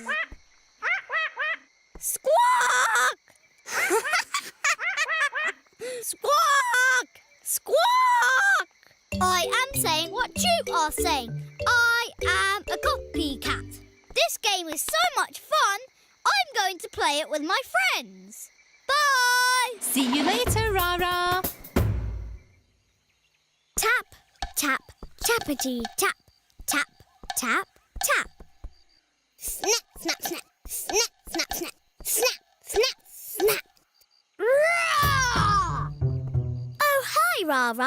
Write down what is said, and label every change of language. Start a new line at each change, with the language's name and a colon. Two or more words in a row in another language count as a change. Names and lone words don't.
English: Squawk! Squawk! Squawk! I am saying what you are saying. I am a copycat. This game is so much fun, I'm going to play it with my friends. Bye! See you later, Rara. Tap, tap, tappity, tap, tap, tap, tap. Snap, snap, snap, snap, snap, snap, snap, snap, snap. Raa! Oh, hi, Rara.